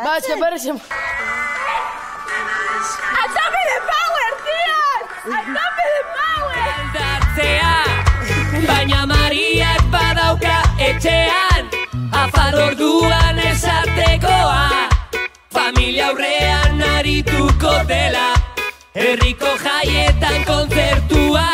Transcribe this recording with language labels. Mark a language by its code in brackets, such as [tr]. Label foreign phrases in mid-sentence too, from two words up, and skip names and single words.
[es] Va, es que parece... ¡A tope de power, tíos! ¡A tope de power! [eu] Aldatzea, baina Mariak badauka etxean afalorduan esatekoa familia aurrean arituko dela herriko jaietan kontzertu